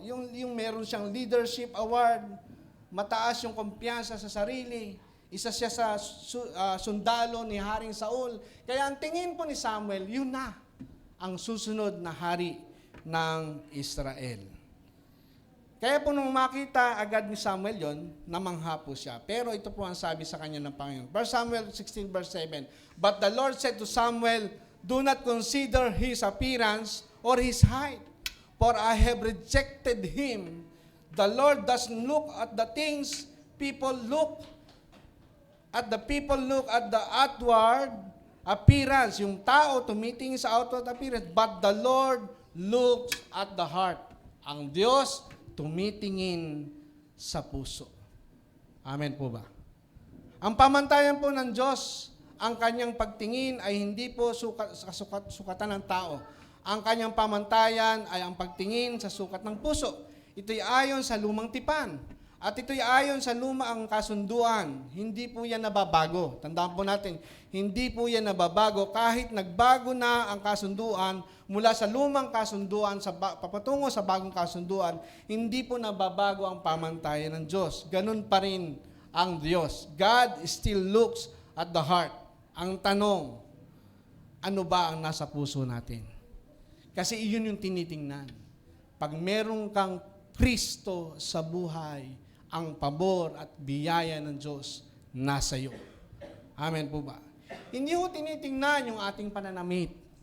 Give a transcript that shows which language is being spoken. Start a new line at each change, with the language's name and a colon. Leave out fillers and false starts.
Filipino: Yung meron siyang leadership award, mataas yung kumpiyansa sa sarili, isa siya sa sundalo ni Haring Saul. Kaya ang tingin po ni Samuel, yun na ang susunod na hari ng Israel. Kaya po nung makita agad ni Samuel yon, namangha po siya. Pero ito po ang sabi sa kanya ng Panginoon.
English: 1 Samuel 16 verse 7, But the Lord said to Samuel, Do not consider his appearance or his height, for I have rejected him. The Lord doesn't look at the things people look at. The people look at the outward appearance.
Filipino: Yung tao tumitingin sa
English: outward appearance, but the Lord looks at the heart.
Filipino: Ang Diyos tumitingin sa puso. Amen po ba? Ang pamantayan po ng Diyos, ang kanyang pagtingin ay hindi po sukatan ng tao. Ang kanyang pamantayan ay ang pagtingin sa sukat ng puso. Ito'y ayon sa lumang tipan. At ito'y ayon sa lumang kasunduan. Hindi po yan nababago. Tandaan po natin, hindi po yan nababago kahit nagbago na ang kasunduan mula sa lumang kasunduan papatungo sa bagong kasunduan, hindi po nababago ang pamantayan ng Diyos. Ganun pa rin ang Diyos.
English: God still looks at the heart.
Filipino: Ang tanong, ano ba ang nasa puso natin? Kasi iyon yung tinitingnan. Pag meron kang Kristo sa buhay, ang pabor at biyaya ng Diyos nasa iyo. Amen po ba? Hindi ho tinitingnan yung ating pananamit.